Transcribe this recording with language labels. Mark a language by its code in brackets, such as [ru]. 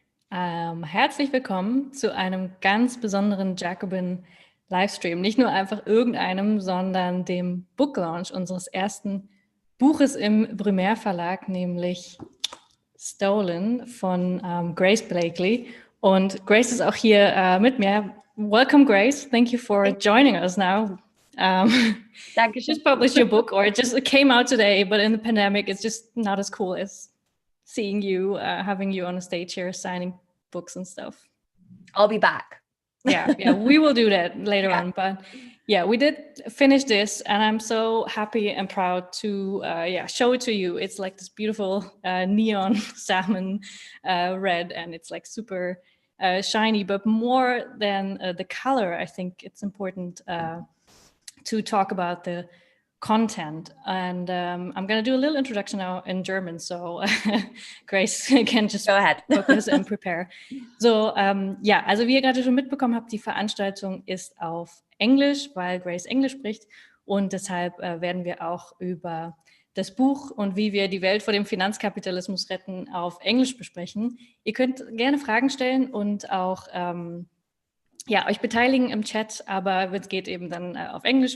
[de] Herzlich willkommen zu einem ganz besonderen Jacobin Livestream. Nicht nur einfach irgendeinem, sondern dem Booklaunch unseres ersten Buches im Brumaire Verlag, nämlich Stolen von Grace Blakeley. Und Grace ist auch hier mit mir. [en] Welcome, Grace. Thank you for joining us now. You just published your book, or it came out today, but in the pandemic, it's just not as cool as seeing you, having you on a stage here, signing books and stuff. I'll be back. Yeah, we will do that later on. But yeah, we did finish this, and I'm so happy and proud to show it to you. It's like this beautiful neon salmon red, and it's like super shiny. But more than the color, I think it's important to talk about the content. And I'm going to do a little introduction now in German, so Grace can just go ahead. Focus and prepare. [de] So, also wie ihr gerade schon mitbekommen habt, die Veranstaltung ist auf Englisch, weil Grace Englisch spricht, und deshalb werden wir auch über das Buch und wie wir die Welt vor dem Finanzkapitalismus retten auf Englisch besprechen. Ihr könnt gerne Fragen stellen und auch euch beteiligen im Chat, aber es geht eben dann auf Englisch.